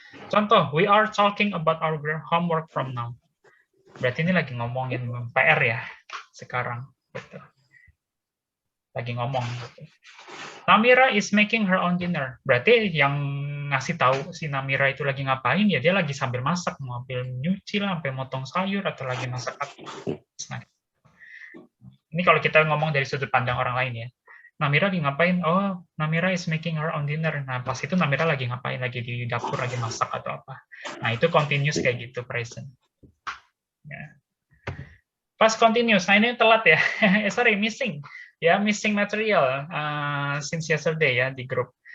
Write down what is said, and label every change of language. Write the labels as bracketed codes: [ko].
[en] Contoh, we are talking about our homework from now. [id] Berarti ini lagi ngomongin PR ya, sekarang. Gitu. Lagi ngomong. Gitu. [en] Namira is making her own dinner. [id] Berarti yang ngasih tahu si Namira itu lagi ngapain, ya dia lagi sambil masak. Sambil nyuci lah, sampai motong sayur, atau lagi masak apa. Nah, ini kalau kita ngomong dari sudut pandang orang lain ya. Namira lagi ngapain? [en] Oh, Namira is making her own dinner. [id] Nah, pas itu Namira lagi ngapain? Lagi di dapur, lagi masak atau apa. Nah, itu continuous kayak gitu, present. Ya. Pas continuous, nah ini telat ya. Sorry, missing. [en] Ya, missing material since yesterday ya [id] di grup.